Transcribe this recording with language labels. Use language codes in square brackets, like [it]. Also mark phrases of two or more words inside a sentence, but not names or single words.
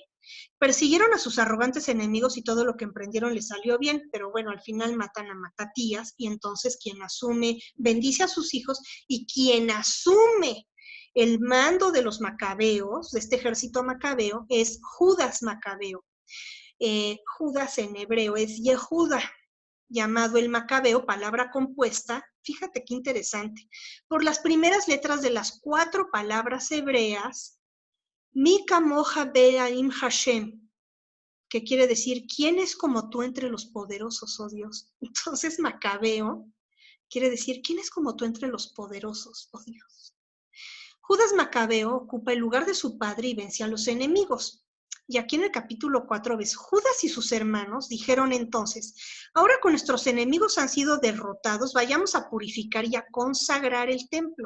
[es] Persiguieron a sus arrogantes enemigos y todo lo que emprendieron les salió bien, pero bueno, al final matan a Matatías y entonces quien asume, bendice a sus hijos y quien asume el mando de los macabeos, de este ejército macabeo, es Judas Macabeo. Judas en hebreo es Yehuda, llamado el macabeo, palabra compuesta, fíjate qué interesante, por las primeras letras de las 4 palabras hebreas, [he] מי כמוך באלים השם, [es] que quiere decir, ¿quién es como tú entre los poderosos, oh Dios? Entonces, macabeo quiere decir, ¿quién es como tú entre los poderosos, oh Dios? Judas Macabeo ocupa el lugar de su padre y vence a los enemigos. Y aquí en el capítulo 4 ves, Judas y sus hermanos dijeron entonces, ahora que nuestros enemigos han sido derrotados, vayamos a purificar y a consagrar el templo.